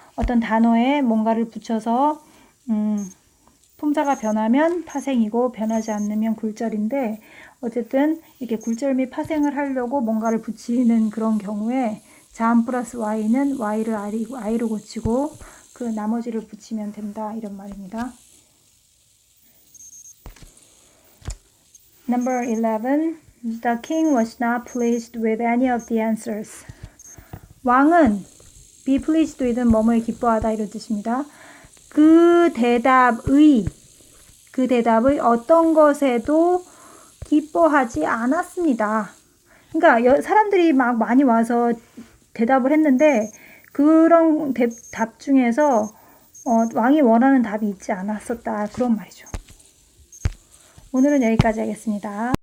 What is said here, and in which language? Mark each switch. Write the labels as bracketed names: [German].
[Korean] 어떤 단어에 뭔가를 붙여서 품사가 변하면 파생이고 변하지 않으면 굴절인데 어쨌든 이렇게 굴절 및 파생을 하려고 뭔가를 붙이는 그런 경우에 자음 플러스 y는 y를 i로 고치고 그 나머지를 붙이면 된다 이런 말입니다. [English] Number 11. The king was not pleased with any of the answers. [Korean] 왕은 [English] be pleased with [Korean] 는 뭐뭐에 기뻐하다 이런 뜻입니다. 그 대답의 어떤 것에도 기뻐하지 않았습니다. 그러니까 사람들이 막 많이 와서 대답을 했는데 그런 답 중에서 왕이 원하는 답이 있지 않았었다 그런 말이죠. 오늘은 여기까지 하겠습니다.